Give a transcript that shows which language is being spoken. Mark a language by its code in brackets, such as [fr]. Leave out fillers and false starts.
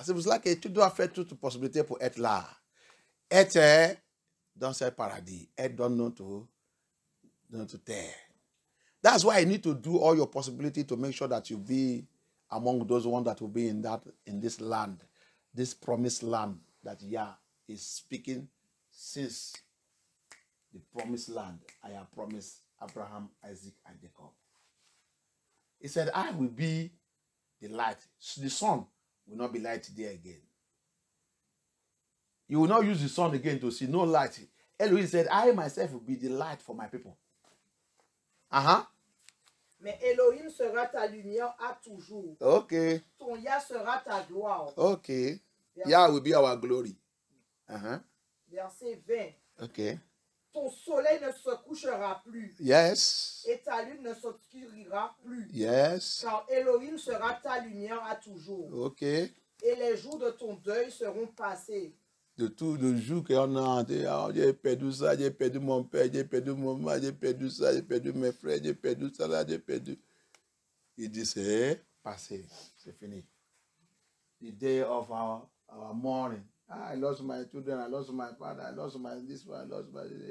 [fr] C'est pour cela que tu dois faire toutes les possibilités pour être là. Être dans ce paradis, être dans notre terre. [en] That's why you need to do all your possibility to make sure that you be among those ones that will be in this land, this promised land that Yah is speaking since the promised land I have promised Abraham, Isaac, and Jacob. He said, I will be the light. The sun will not be light there again. You will not use the sun again to see no light. Elohim said, I myself will be the light for my people. [fr] Mais Elohim sera ta lumière à toujours. [en] Okay. [fr] Ton Yah sera ta gloire. [en] Okay. Yah will be our glory. [fr] Verset 20. [en] Okay. [fr] Ton soleil ne se couchera plus. [en] Yes. [fr] Et ta lune ne s'obscurira plus. [en] Yes. [fr] Car Elohim sera ta lumière à toujours. [en] Okay. [fr] Et les jours de ton deuil seront passés. De tout le jour qu'on a, j'ai perdu ça, j'ai perdu mon père, j'ai perdu mon mari, j'ai perdu ça, j'ai perdu mes frères, j'ai perdu ça là, j'ai perdu. Il dit, c'est passé, c'est fini. [en] The day of our mourning. I lost my children, I lost my father, I lost my this one, I lost my...